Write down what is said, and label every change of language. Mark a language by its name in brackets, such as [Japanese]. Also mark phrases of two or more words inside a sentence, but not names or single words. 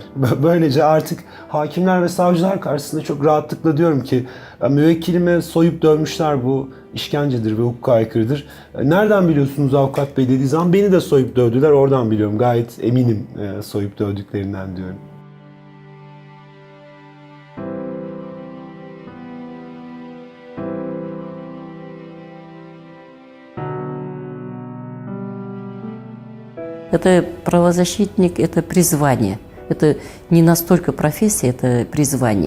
[Turkish] Böylece artık hakimler ve savcılar karşısında çok rahatlıkla diyorum ki müvekkilime soyup dövmüşler, bu işkencedir ve hukuka aykırıdır. Nereden biliyorsunuz avukat bey dediği zaman beni de soyup dövdüler, oradan biliyorum. Gayet eminim soyup dövdüklerinden diyorum. [Russian] Это правозащитник, это призвание. Это не настолько профессия, это призвание.